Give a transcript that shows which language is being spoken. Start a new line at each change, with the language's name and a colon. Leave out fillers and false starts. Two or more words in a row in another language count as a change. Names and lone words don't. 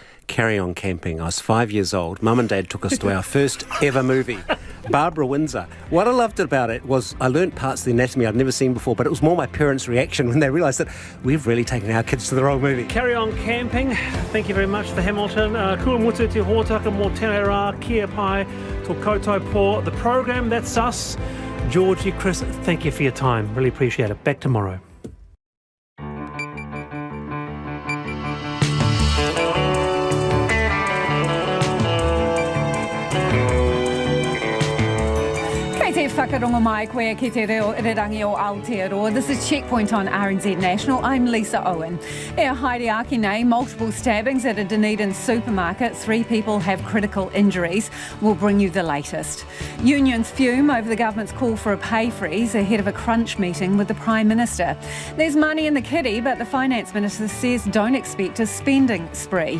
English: Carry On Camping. I was 5 years old. Mum and Dad took us to our first ever movie, Barbara Windsor. What I loved about it was I learnt parts of the anatomy I'd never seen before, but it was more my parents' reaction when they realised that we've really taken our kids to the wrong movie. Carry On Camping. Thank you very much for Hamilton.
Māori: Kua mutu te hōtaka mō tēnei rā, kia pai, tō koutou pō.
English: The programme, that's us. Georgie, Chris, thank you for your time. Really appreciate it. Back tomorrow.
Māori: Whakarongo mai koe ki te reo irirangi o Aotearoa.
English: This is Checkpoint on RNZ National. I'm Lisa Owen.
Māori: E haere ake nei,
English: multiple stabbings at a Dunedin supermarket. 3 people have critical injuries. We'll bring you the latest. Unions fume over the government's call for a pay freeze ahead of a crunch meeting with the Prime Minister. There's money in the kitty, but the Finance Minister says don't expect a spending spree.